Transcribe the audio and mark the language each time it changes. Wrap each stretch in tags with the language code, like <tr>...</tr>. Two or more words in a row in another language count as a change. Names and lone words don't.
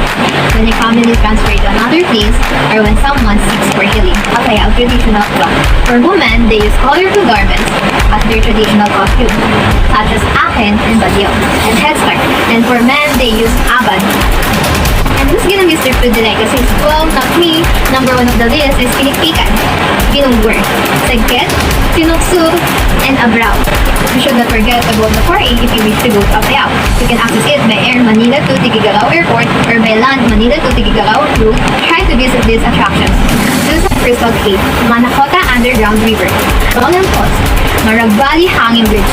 <en>When a family is transferred to another place or when someone seeks for healing. APAYAO traditional cloth. For women, they use colorful garments as their traditional costume, such as aken and badyo, and headscarf. And for men, they use abad. And who's gonna miss their food delicacies? Well, not me. Number 1 of the list is pinikpikan, binunggur, sagket, sinuksur, and abraw. You should not forget about the 4A if you wish to go to APAYAO. You can access it by air Manila to Tigigalao Airport or by land Manila to Tigigalao route. Try to visit these attractions. Susan Crystal Cave, Manakota Underground River, Roland Falls, Marag Valley Hanging Bridge.</en>